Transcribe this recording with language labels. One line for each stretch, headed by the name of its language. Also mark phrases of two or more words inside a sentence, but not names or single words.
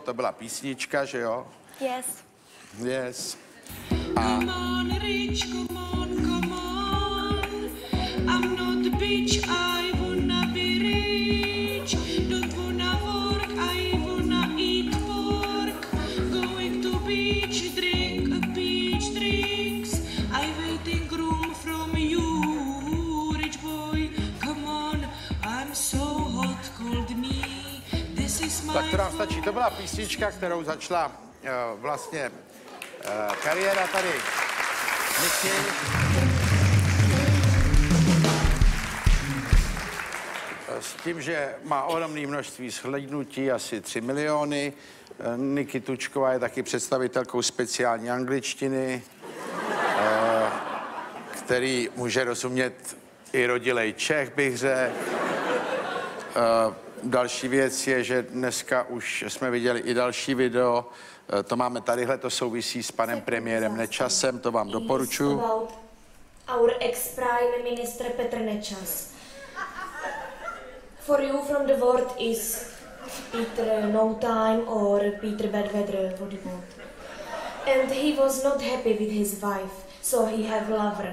Czech: To byla písnička, že jo?
English: Yes. Yes. Come on, rich, come on, come on. I'm not a bitch, I wanna be rich. Don't wanna work, I wanna eat pork. Going to beach, drink a beach drinks. I waiting room from you, rich boy. Come on, I'm so hot, called me. This is my...
Czech: Tak to nám stačí. To byla písnička, kterou začala vlastně kariéra tady Niky. S tím, že má ohromné množství shlédnutí, asi 3 miliony. Niky Tučková je taky představitelkou speciální angličtiny, který může rozumět i rodilej Čech, bych řekl. Další věc je, že dneska už jsme viděli i další video. To máme tadyhle, to souvisí s panem premiérem Nečasem, to vám doporučuji.
English: Our ex-prime minister Petr Nečas. For you from the world is Peter No Time or Peter Bad Weather, what you want. And he was not happy with his wife, so he have lover.